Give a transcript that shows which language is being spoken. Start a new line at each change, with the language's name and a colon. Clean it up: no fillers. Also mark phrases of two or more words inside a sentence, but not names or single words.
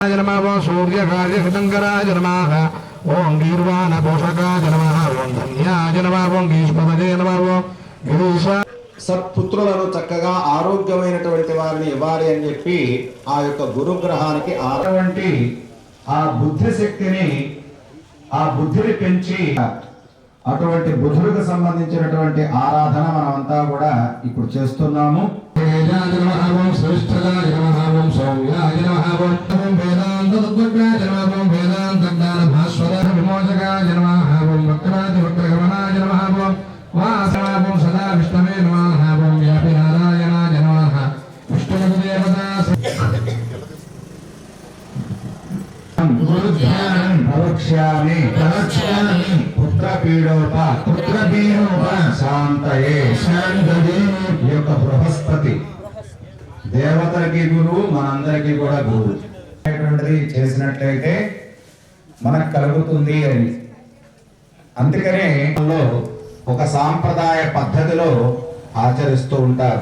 Sanskrit: नमः सूर्यकार्यकृतङ्कराय नमः ओं गीर्वाणपोषकाय नमः ओं धन्याय नमः ओं गीष्मपदे नमः ओं गिरीश
Telugu: సత్పుత్రులను చక్కగా ఆరోగ్యమైనటువంటి వారిని ఇవ్వాలి అని చెప్పి ఆ యొక్క గురుగ్రహానికి అటువంటి ఆ బుద్ధి శక్తిని ఆ బుద్ధిని పెంచి అటువంటి బుద్ధుడికి సంబంధించినటువంటి ఆరాధన మనమంతా కూడా ఇప్పుడు చేస్తున్నాము.
Sanskrit: सदा विष्णवे नमः ओं व्यापी नारायणाय नमः विष्णुदेवता गुरुध्यानं प्रवक्ष्यामि पुत्रपीडोप शान्तये
Telugu: ఈ యొక్క బృహస్పతి దేవతలకి గురువు మనందరికీ కూడా గురువు అనేటువంటిది చేసినట్లయితే మనకు కలుగుతుంది అని. అందుకనే ఒక సాంప్రదాయ పద్ధతిలో ఆచరిస్తూ ఉంటారు.